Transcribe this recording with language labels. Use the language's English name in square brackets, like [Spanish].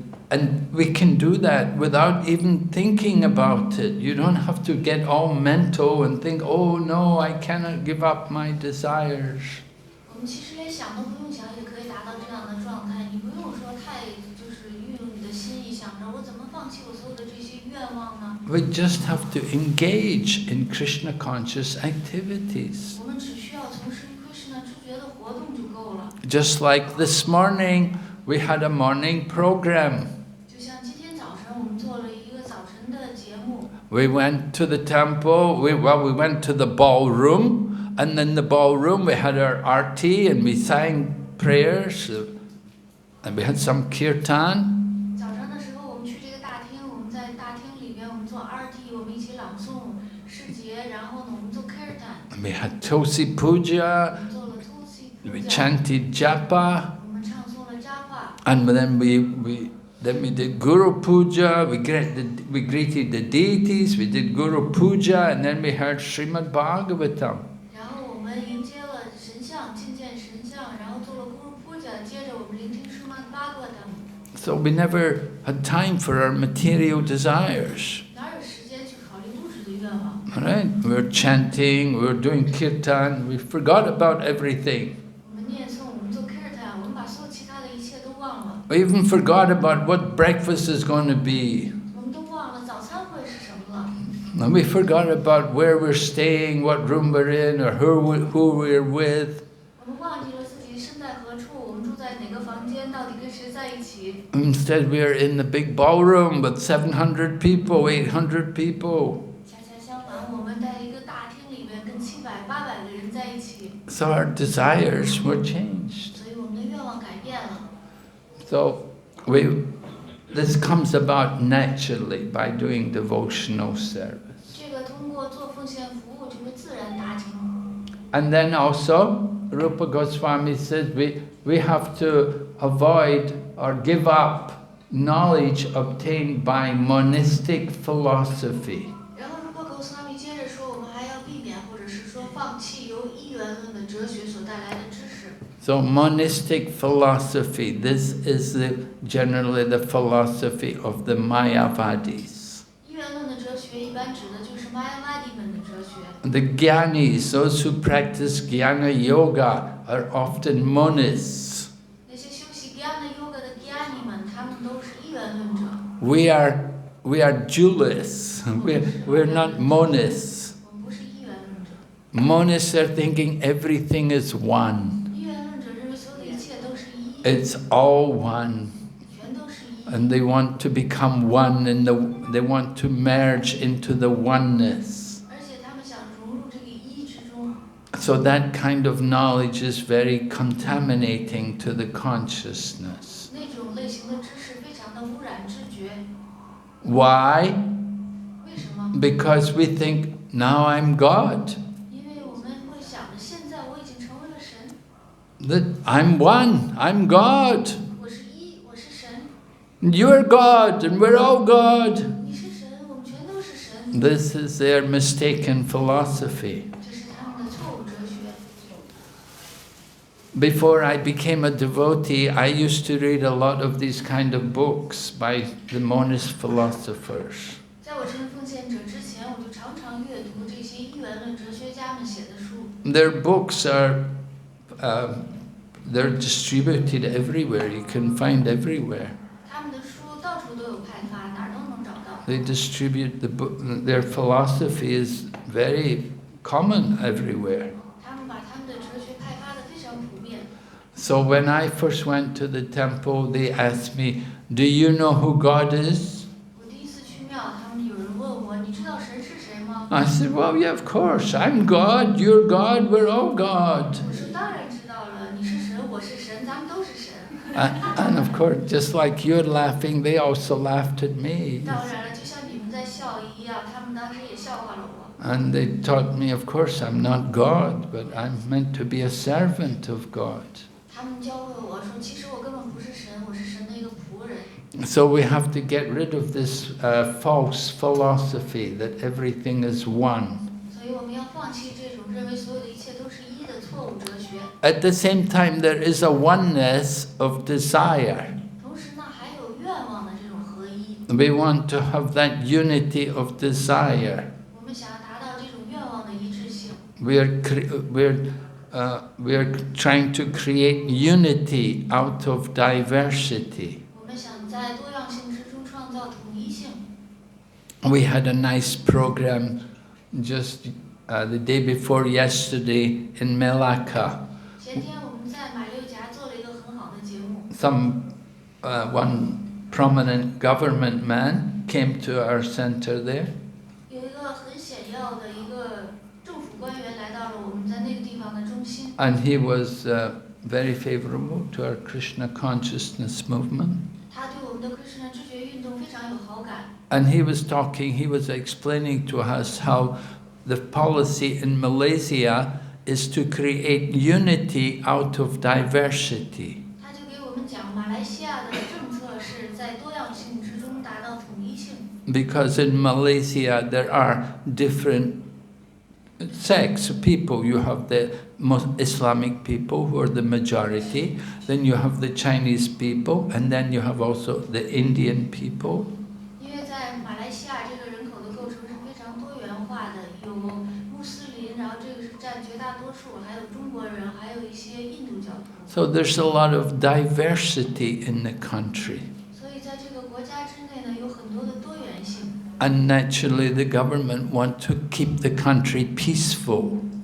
[English] And we can do that without even thinking about it. You don't have to get all mental and think, oh no, I cannot give up my desires. [Chinese] 我们其实连想都不用想，也可以达到这样的状态。你不用说太就是运用你的心意，想着我怎么放弃我所有的这些愿望呢？ [English] We just have to engage in Krishna conscious activities. [Chinese] 我们只需要从事 Krishna 知觉的活动就够了。 [English] Just like this morning, we had a morning program. [Chinese] 就像今天早晨我们做了一个早晨的节目。 [English] We went to the temple, we went to the ballroom, and in the ballroom we had our arti and we sang prayers, and we had some kirtan. [Chinese] 早上的时候我们去这个大厅，我们在大厅里边我们做 RT， 我们一起朗诵诗节，然后呢我们做 kirtan。 [English] And we had Tulsi Puja, [Chinese] 我们做了 Tulsi [English] we [Chinese] Puja， [English] chanted japa, [Chinese] 我们唱诵了 Japa。 [English] and then we did Guru Puja, we greeted the deities, we did Guru Puja, and then we heard Srimad Bhagavatam. [Chinese] 然后我们迎接了神像，觐见神像，然后做了 Guru Puja， 接着我们聆听 Srimad Bhagavatam。 [English] So we never had time for our material desires. [Chinese] 哪有时间去考虑物质的愿望？ [English] Right? We were chanting, we were doing kirtan, we forgot about everything. [Chinese] 我们念诵，我们做 kirtan， 我们把所有其他的一切都忘了。 [English] We even forgot about what breakfast is going to be. [Chinese] 我们都忘了早餐会是什么了。 [English] And we forgot about where we're staying, what room we're in, or who we're with. [Chinese] 我们忘记了自己身在何处，我们住在哪个房间，到底跟谁在一起。 [English] Instead, we are in the big ballroom with 700 people, 800 people. [Chinese] 恰恰相反，我们在一个大厅里面跟700、800个人在一起。 [English] So our desires were changed. [Chinese] 所以我们的愿望改变了。 [English] So this comes about naturally by doing devotional service. [Chinese] 这个通过做奉献服务就会自然达成。 [English] And then also, Rupa Goswami says we have to avoid or give up knowledge obtained by monistic philosophy. [Chinese] 然后如果Goswami接着说，我们还要避免或者是说放弃由一元论的哲学所带来的知识。 [English] So monistic philosophy, this is generally the philosophy of the Mayavadis. [Chinese] 一元论的哲学一般指的就是 Mayavadi 们的哲学。 [English] The Gyanis, those who practice Jnana Yoga, are often monists. [Chinese] 那些修习 Jnana Yoga 的 Gyani 们，他们都是一元论者。 [English] We are dualists. We're not monists. [Chinese] 我们不是一元论者。 [English] Monists are thinking everything is one. [Chinese] 一元论者认为所有的一切都是一， [English] It's all one. [Chinese] 全都是一。 [English] And they want to become one, and they want to merge into the oneness. [Chinese] 而且他们想融入这个一之中。 [English] So that kind of knowledge is very contaminating to the consciousness. [Chinese] 那种类型的知识非常的污染知觉。 [English] Why? [Chinese] 为什么？ [English] Because we think, now I'm God. [Chinese] 因为我们会想着，现在我已经成为了神， [English] That I'm one, I'm God. [Chinese] 我是一，我是神， [English] You're God, and we're all God. [Chinese] 你是神，我们全都是神。 [English] This is their mistaken philosophy. [Chinese] 这是他们的错误哲学。 [English] Before I became a devotee, I used to read a lot of these kind of books by the monist philosophers. [Chinese] 在我成为奉献者之前，我就常常阅读这些一元论哲学家们写的书。 [English] Their books are they're distributed everywhere. You can find everywhere. [Chinese] 他们的书到处都有派发，哪儿都能找到。 [English] They distribute the book. Their philosophy is very common everywhere. [Chinese] 他们把他们的哲学派发的非常普遍。 [English] So when I first went to the temple, they asked me, "Do you know who God is?" [Chinese] 我第一次去庙，他们有人问我，你知道神是谁吗？ [English] I said, "Well, yeah, of course. I'm God. You're God. We're all God." [Chinese] 我说当然知道了，你是神，我是神，咱们都是神。 [English] And of course, just like you're laughing, they also laughed at me. [Chinese] 当然了，就像你们在笑一样，他们当时也笑话了我。 [English] And they taught me, of course, I'm not God, but I'm meant to be a servant of God. [Chinese] 他们教会我说，其实我根本不是神，我是神的一个仆人。 [English] So we have to get rid of this false philosophy that everything is one. [Chinese] 所以我们要放弃这种认为所有的一切都是一的错误哲学。 [English] At the same time, there is a oneness of desire. [Chinese] 同时呢，还有愿望的这种合一。 [English] We want to have that unity of desire. [Chinese] 我们想要达到这种愿望的一致性。 [English] We're trying to create unity out of diversity. [Chinese] 我们想在多样性之中创造统一性。 [English] We had a nice program just the day before yesterday in Melaka. [Chinese] 前天我们在马六甲做了一个很好的节目。 [English] One prominent government man came to our center there. [Chinese] 有一个很显要的一个政府官员来到了我们在那个地方的中心。 [English] And he was very favorable to our Krishna consciousness movement. [Chinese] 他对我们的 Krishna 知觉运动非常有好感。 [English] And he was explaining to us how the policy in Malaysia is to create unity out of diversity. [Chinese] 他就给我们讲，马来西亚的政策是在多样性之中达到统一性。 [English] Because in Malaysia there are different sects of people. You have the Islamic people who are the majority, then you have the Chinese people, and then you have also the Indian people. [Chinese] 因为在马来西亚这个人口的构成是非常多元化的，有穆斯林，然后这个是占绝大多数，还有中国人，还有一些印度教徒。 [English] So there's a lot of diversity in the country. [Chinese] 所以在这个国家之内呢，有很多的多元性。 [English] And naturally the government want to keep the country peaceful.